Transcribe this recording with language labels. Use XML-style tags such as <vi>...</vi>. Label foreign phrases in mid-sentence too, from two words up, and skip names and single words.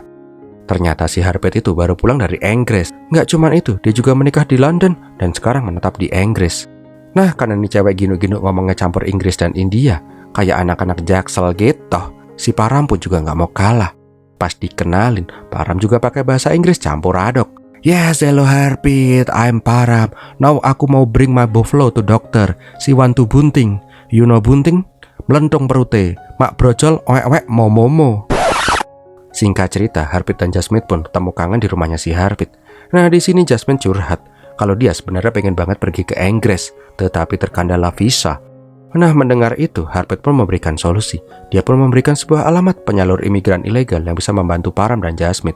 <id>Ternyata si Harpet itu baru pulang dari Inggris. Gak cuman itu, dia juga menikah di London dan sekarang menetap di Inggris. Nah, karena ini cewek ginu-ginu ngomongnya campur Inggris dan India, kayak anak-anak Jaksel gitu, si Param pun juga gak mau kalah. Pas dikenalin, Param juga pakai bahasa Inggris campur aduk.</id> <en>Yes, hello Harpet, I'm Param. Now</en> <id>aku mau</id> <en>bring my buffalo to doctor. She want to bunting. You know</en> <id>bunting? Melentung perute. Mak brojol, oek-oek, momo. Singkat cerita, Harpet dan Jasmine pun ketemu kangen di rumahnya si Harpet. Nah, di sini Jasmine curhat kalau dia sebenarnya pengen banget pergi ke Inggris, tetapi terkendala visa. Nah, mendengar itu, Harpet pun memberikan solusi. Dia pun memberikan sebuah alamat penyalur imigran ilegal yang bisa membantu Param dan Jasmine.</id>